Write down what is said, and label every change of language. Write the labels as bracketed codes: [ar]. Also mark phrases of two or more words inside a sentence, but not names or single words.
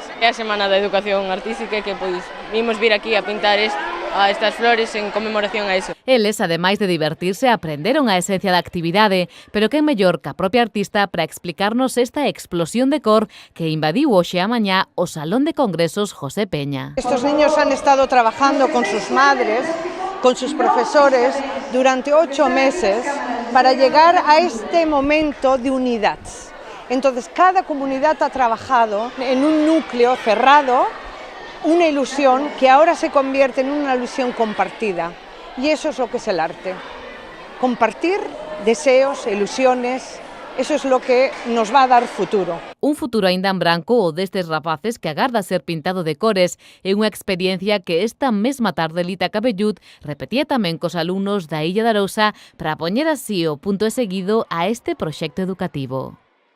[gl] É a Semana da Educación Artística que vimos vir aquí a pintar estas flores en conmemoración a iso. Eles, ademais de divertirse, aprenderon a esencia da actividade, pero que mellor que a propia artista para explicarnos esta explosión de cor que invadiu hoxe a mañá o Salón de Congresos José Peña. [es] Estos niños han estado trabajando con sus madres, con sus profesores, durante 8 meses para llegar a este momento de unidad. Entonces, cada comunidad ha trabajado en un núcleo cerrado, una ilusión que ahora se convierte en una ilusión compartida. Y eso es lo que es el arte. Compartir deseos, ilusiones, eso es lo que nos va a dar futuro. [gl] Un futuro aínda en branco o destes rapaces que agarda ser pintado de cores é unha experiencia que esta mesma tarde Lita Cabellut repetía tamén cos alumnos da Illa de Arousa para poñer así o punto e seguido a este proxecto educativo.